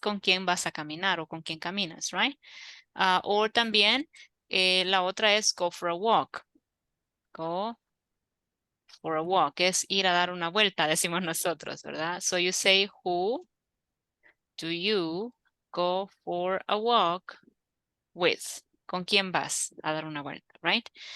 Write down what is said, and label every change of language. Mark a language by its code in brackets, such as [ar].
[es] ¿Con quién vas a caminar o con quién caminas, right? O también la otra es [en] go for a walk. Go for a walk. [es] Es ir a dar una vuelta, decimos nosotros, ¿verdad? [en] So you say, who do you go for a walk with? [es] ¿Con quién vas a dar una vuelta, right?